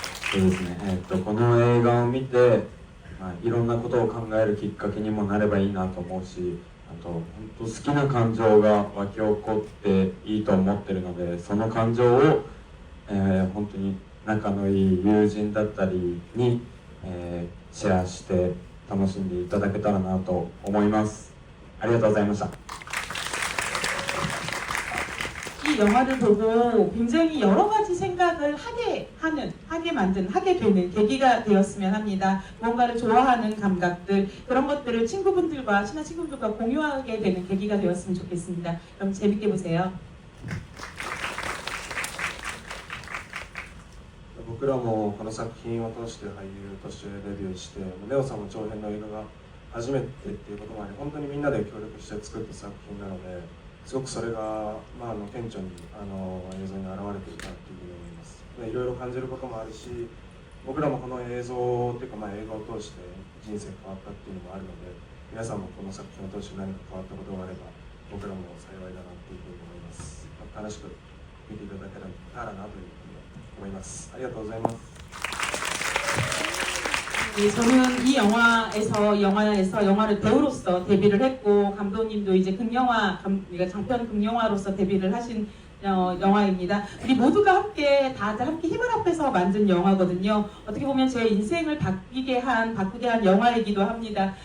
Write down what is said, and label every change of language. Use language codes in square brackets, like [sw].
[ja] そうですね、この映画を見て、いろんなことを考えるきっかけにもなればいいなと思うし、あと本当好きな感情が湧き起こっていいと思ってるので、その感情を、本当に仲のいい友人だったりに、シェアして楽しんでいただけたらなと思います。ありがとうございました。 [ko] 이 영화를 보고 굉장히 여러 가지 생각을 하게 되는 계기가 되었으면 합니다. 뭔가를 좋아하는 감각들, 그런 것들을 친한 친구분들과 공유하게 되는 계기가 되었으면 좋겠습니다. 그럼 재밌게 보세요. [ja] 僕らもこの作品を通して俳優としてデビューして、ネオさんも長編の映画が初めてっていうこともあり、本当にみんなで協力して作った作品なので、すごくそれが、顕著に映像に現れていたっていうふうに思います。でいろいろ感じることもあるし、僕らもこの映像っていうか、映画を通して人生変わったっていうのもあるので、皆さんもこの作品を通して何か変わったことがあれば、僕らも幸いだなっていうふうに思います。楽しく見ていただけたらなというふうに思います。ありがとうございます。 [ko] 예, 저는 이 영화를 배우로서 데뷔를 했고, 감독님도 이제 그러니까 장편 극영화로서 데뷔를 하신 영화입니다. 우리 모두가 다들 함께 힘을 합해서 만든 영화거든요. 어떻게 보면 제 인생을 바꾸게 한 영화이기도 합니다.